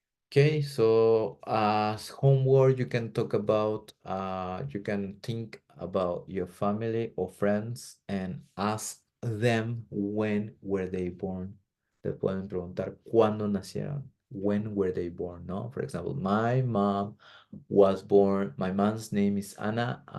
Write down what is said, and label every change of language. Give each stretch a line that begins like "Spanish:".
English: Okay, so as homework, you can talk about, you can think about your family or friends and ask them when were they born.
Spanish: Te pueden preguntar cuándo nacieron.
English: When were they born, no? For example, my mom was born, my mom's name is Anna.